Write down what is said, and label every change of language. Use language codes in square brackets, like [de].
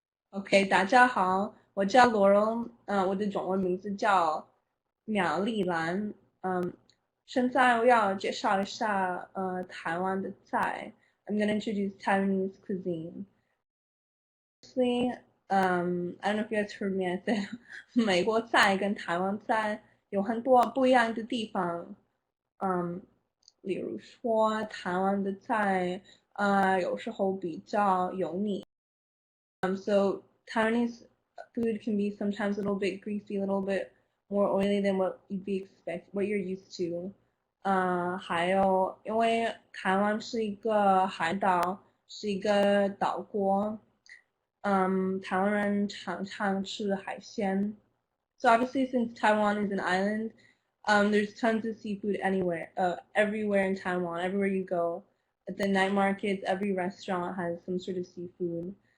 [zh] OK，大家好，我叫罗荣，我的中文名字叫苗丽兰，现在我要介绍一下台湾的菜。 [en] I'm gonna introduce Taiwanese cuisine. Firstly, I don't know if you guys heard me. I said [zh] 美国菜跟台湾菜有很多不一样的地方。例如说台湾的菜，有时候比较油腻。 [en] So Taiwanese food can be sometimes a little bit greasy, a little bit more oily than what you're used to. [zh] 还有因为台湾是一个海岛，是一个岛国。台湾人常常吃海鲜。 [en] So obviously, since Taiwan is an island, there's tons of seafood everywhere in Taiwan. Everywhere you go, at the night markets, every restaurant has some sort of seafood.